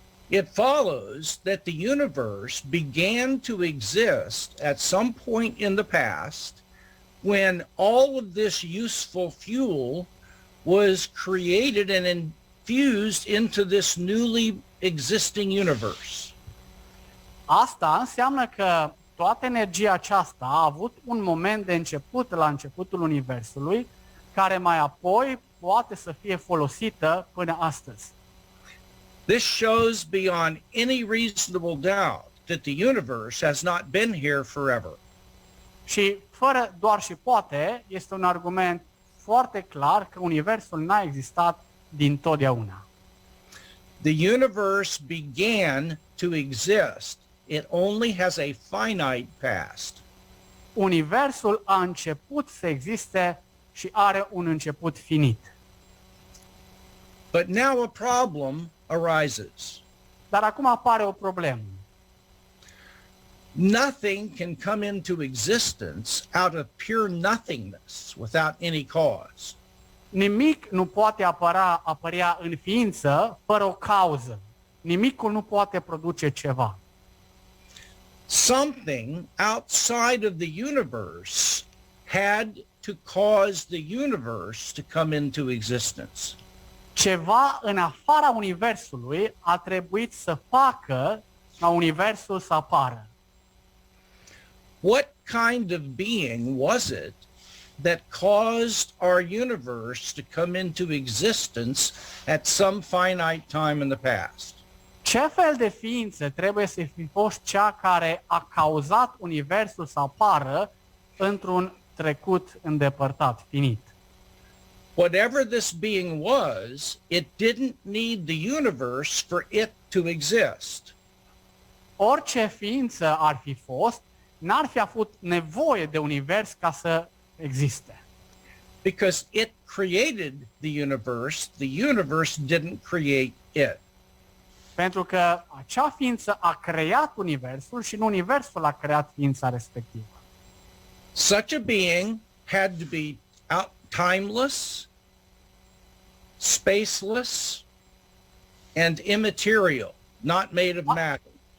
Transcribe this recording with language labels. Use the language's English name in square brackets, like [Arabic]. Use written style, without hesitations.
[English] It follows that the universe began to exist at some point in the past when all of this useful fuel was created and infused into this newly existing universe. [Romanian] Asta înseamnă că toată energia aceasta a avut un moment de început la începutul universului, care mai apoi poate să fie folosită până astăzi. [English] This shows beyond any reasonable doubt that the universe has not been here forever. [Romanian] Și fără doar și poate, este un argument foarte clar că universul n-a existat dintotdeauna. [English] The universe began to exist. It only has a finite past. [Romanian] Universul a început să existe și are un început finit. [English] But now a problem arises. [Romanian] Dar acum apare o problemă. [English] Nothing can come into existence out of pure nothingness without any cause. [Romanian] Nimic nu poate apărea în ființă fără o cauză. Nimicul nu poate produce ceva. [English] Something outside of the universe had to cause the universe to come into existence. [Romanian] Ceva în afara universului a trebuit să facă ca universul să apară. [English] What kind of being was it that caused our universe to come into existence at some finite time in the past? [Romanian] Ce fel de ființă trebuie să fi fost cea care a cauzat universul să apară într-un trecut îndepărtat, finit? [English] Whatever this being was, it didn't need the universe for it to exist. [Romanian] Orice ființă ar fi fost, n-ar fi avut nevoie de univers ca să existe. [English] Because it created the universe didn't create it. [Romanian] Pentru că acea ființă a creat universul și nu universul a creat ființa respectivă. [English] Such a being had to be timeless, spaceless, and immaterial, not made of matter.